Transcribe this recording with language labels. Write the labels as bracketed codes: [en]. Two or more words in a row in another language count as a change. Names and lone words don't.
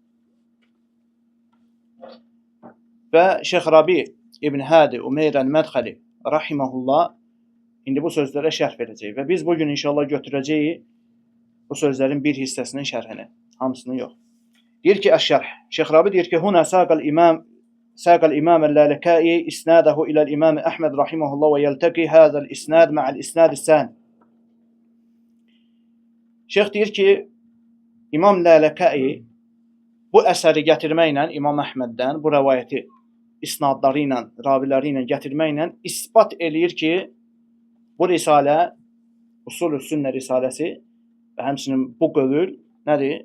[az] Və Şeyx Rabi İbn Hadi Umeyr el-Mədxəli rahimehullah indi bu sözlərə şərh verəcək və biz bugün inşallah götürəcəyik bu sözlərin bir hissəsinin şərhini, hamısını yox. Deyir ki, əş-şərh. Şeyx Rabi deyir ki, [ar] هنا ساق الإمام اللالكائي إسناده إلى الإمام أحمد رحمه الله ويلتقي هذا الإسناد مع الإسناد الثاني. [az] Şeyx deyir ki, İmam Lalakai bu əsəri gətirməklə İmam Əhməddən bu rəvayəti isnadları ilə, raviləri ilə gətirməklə isbat eləyir ki, bu risalə, Usul-ü Sünnə risaləsi və həmçinin bu qövül nədir?